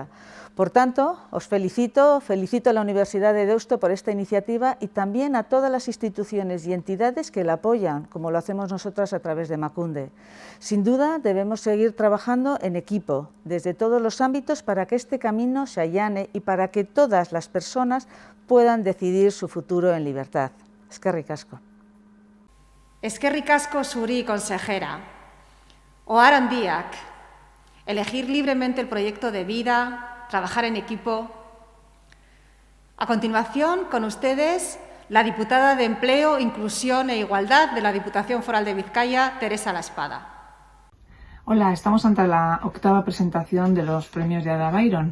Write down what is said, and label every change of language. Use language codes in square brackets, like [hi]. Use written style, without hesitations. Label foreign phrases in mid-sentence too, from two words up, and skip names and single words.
[es] Por tanto, os felicito a la Universidad de Deusto por esta iniciativa y también a todas las instituciones y entidades que la apoyan, como lo hacemos nosotras a través de Emakunde. Sin duda, debemos seguir trabajando en equipo, desde todos los ámbitos, para que este camino se allane y para que todas las personas puedan decidir su futuro en libertad. [eu] Eskerrik asko. Eskerrik asko zuri, consejera. Ohar handiak. [es] Elegir libremente el proyecto de vida, trabajar en equipo. A continuación, con ustedes, la diputada de Empleo, Inclusión e Igualdad de la Diputación Foral de Vizcaya, Teresa Laspada. Hola, estamos ante la 8ª presentación de los premios de Ada Byron.